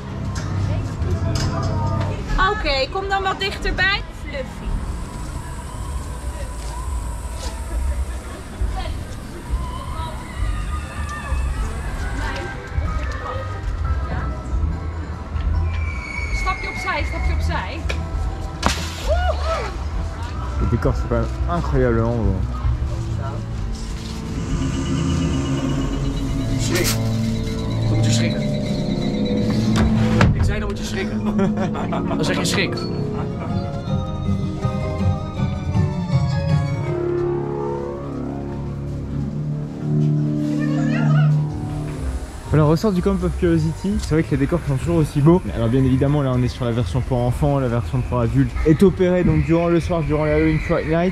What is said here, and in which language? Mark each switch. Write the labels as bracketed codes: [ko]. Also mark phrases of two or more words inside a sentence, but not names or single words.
[nl] Oké, kom dan wat dichterbij. Fluffy. Stapje opzij, stapje opzij. [fr] Le décor c'est quand même incroyablement beau. [nl] Schrik. Dan moet je schrikken. Ik zei dan moet je schrikken. Dan zeg je schrik. [fr] Alors, au ressort du Camp of Curiosity, c'est vrai que les décors sont toujours aussi beaux. Alors bien évidemment, là on est sur la version pour enfants, la version pour adultes est opérée donc durant le soir, durant la Halloween Fright Night.